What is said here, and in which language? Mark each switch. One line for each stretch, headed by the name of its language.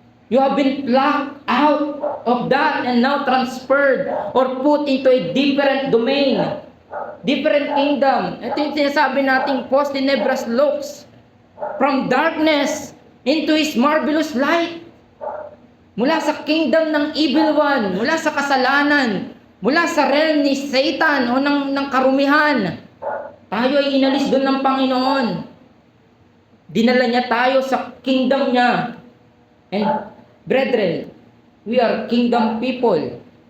English: You have been plucked out of that and now transferred or put into a different domain, different kingdom.
Filipino: Ito yung sinasabi nating post-tenebras lux,
English: from darkness into His marvelous light.
Filipino: Mula sa kingdom ng evil one, mula sa kasalanan, mula sa realm ni Satan o ng karumihan, tayo ay inalis doon ng Panginoon. Dinala niya tayo sa kingdom niya.
English: And brethren, we are kingdom people.